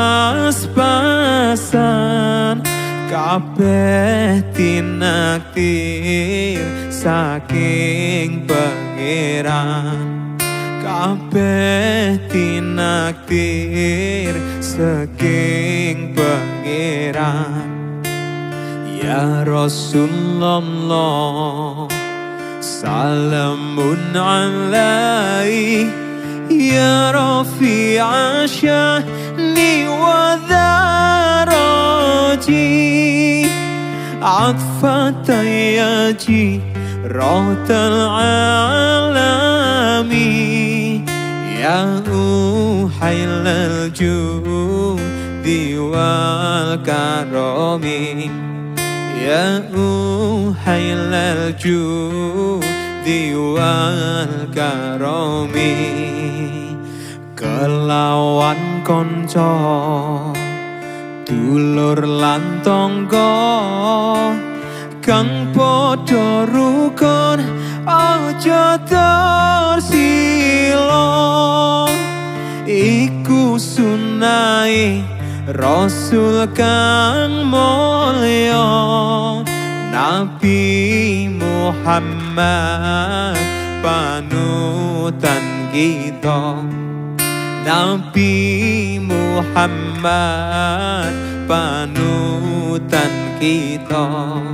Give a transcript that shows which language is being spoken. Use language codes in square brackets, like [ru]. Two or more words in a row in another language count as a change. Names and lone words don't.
[jv] pas-pasan kabeh tinaktir saking pangeran kabeh tinaktir saking pangeran [ar] يا رسول الله سلام عليه يا رفيع شأن وذرتي عطفة يا جيرة العالم يا أحل الجود والكرم يا أحل الجود والكرم [jv] kelawan konco dulur lan tangga kang padha rukun aja tersila iku sunahe Rasul kang mulya Nabi Muhammad panutan kita Nabi Muhammad panutan kita